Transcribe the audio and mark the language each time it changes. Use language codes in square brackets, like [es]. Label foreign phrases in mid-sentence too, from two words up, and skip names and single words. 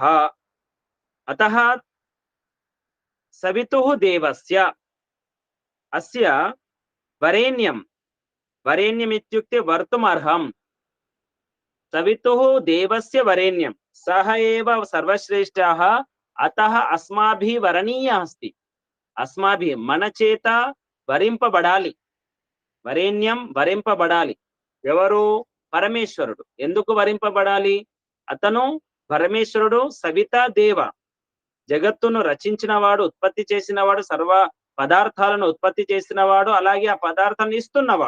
[sa] अतः सवितुः देवस्य, अस्य वरेण्यं, वरेण्यम् इत्युक्ते वर्तुमर्हम्। सवितुः देवस्य वरेण्यं, सः एव सर्वश्रेष्ठः। अतः अस्माभिः वरणीयः अस्ति। [te] अस्माभिः మన చేత వరింపబడాలి, వరేణ్యం వరింపబడాలి. ఎవరు? పరమేశ్వరుడు. ఎందుకు వరింపబడాలి? అతను పరమేశ్వరుడు [sa] సవితా దేవ, [te] జగత్తును రచించినవాడు, ఉత్పత్తి చేసినవాడు, సర్వ పదార్థాలను ఉత్పత్తి చేసినవాడు, అలాగే ఆ పదార్థాలను ఇస్తున్నవాడు.